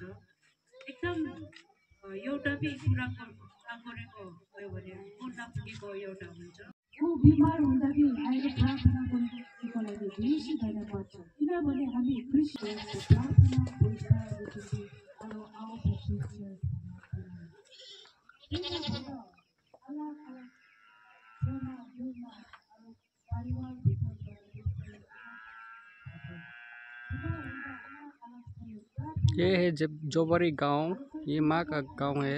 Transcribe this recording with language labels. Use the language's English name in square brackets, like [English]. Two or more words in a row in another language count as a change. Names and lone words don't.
[Nepali] एकदम एउटा पनि कुरा गरेको भयो भने पूर्ण पुगेको एउटा हुन्छ। ऊ बिमार हुँदा पनि अहिले प्रार्थना गर्नुको लागि बेसी धन्यवाद छ। किनभने हामी क्रिस्चियनको प्रार्थना पैसादेखि [Hindi] ये है जोबरी गांव, ये माँ का गांव है।